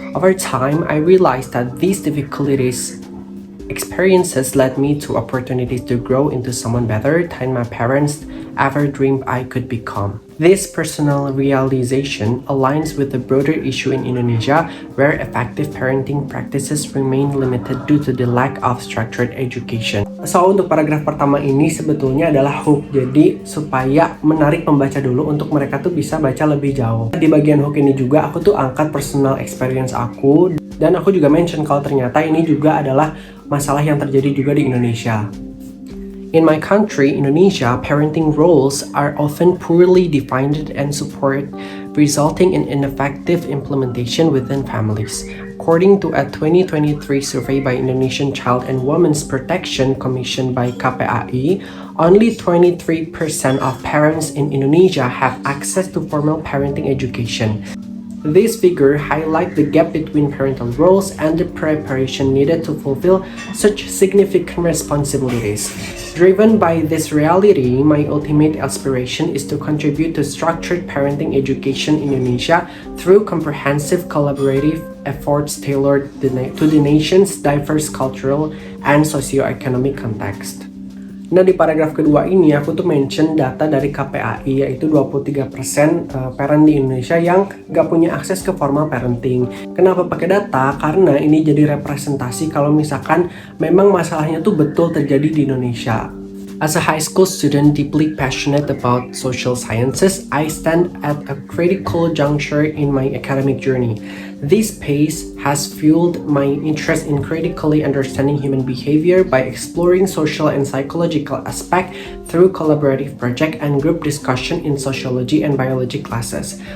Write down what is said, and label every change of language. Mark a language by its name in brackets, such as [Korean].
[English] Over time, I realized that these experiences led me to opportunities to grow into someone better than my parents ever dreamed I could become. This personal realization aligns with the broader issue in Indonesia, where effective parenting practices remain limited due to the lack of structured education. [Indonesian] So, untuk paragraf pertama ini sebetulnya adalah hook, jadi supaya menarik pembaca dulu untuk mereka tuh bisa baca lebih jauh. Di bagian hook ini juga aku tuh angkat [English] personal experience [Indonesian] aku, dan aku juga mention kalau ternyata ini juga adalah masalah yang terjadi juga di Indonesia. [English] In my country, Indonesia, parenting roles are often poorly defined and support, resulting in ineffective implementation within families. According to a 2023 survey by Indonesian Child and Women's Protection Commission by KPAI, only 23% of parents in Indonesia have access to formal parenting education. This figure highlights the gap between parental roles and the preparation needed to fulfill such significant responsibilities. Driven by this reality, my ultimate aspiration is to contribute to structured parenting education in Indonesia through comprehensive collaborative efforts tailored to the nation's diverse cultural and socio-economic context. [Indonesian] Nah, di paragraf kedua ini aku tuh mention data dari KPAI, yaitu 23% parent di Indonesia yang gak punya akses ke formal parenting. Kenapa pakai data? Karena ini jadi representasi kalau misalkan memang masalahnya tuh betul terjadi di Indonesia. [English] As a high school student deeply passionate about social sciences, I stand at a critical juncture in my academic journey. This pace has fueled my interest in critically understanding human behavior by exploring social and psychological aspects through collaborative project and group discussion in sociology and biology classes.